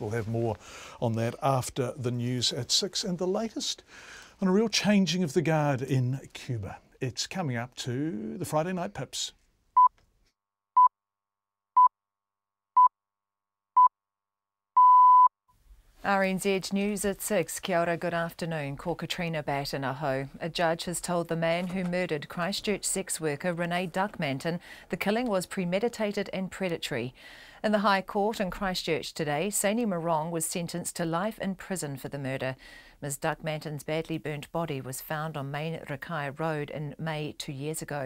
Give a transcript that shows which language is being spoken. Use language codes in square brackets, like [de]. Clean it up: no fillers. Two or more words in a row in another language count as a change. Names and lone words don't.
[en] We'll have more on that after the News at 6. And the latest on a real changing of the guard in Cuba. It's coming up to the Friday Night Pips. RNZ News at 6. [mi] Kia ora, [en] good afternoon. [mi] Ko Katrina Batten, Aho. [en] A judge has told the man who murdered Christchurch sex worker Renee Duckmanton the killing was premeditated and predatory. In the High Court in Christchurch today, Saini Marong was sentenced to life in prison for the murder. Ms Duckmanton's badly burnt body was found on Main Rakai Road in May 2 years ago.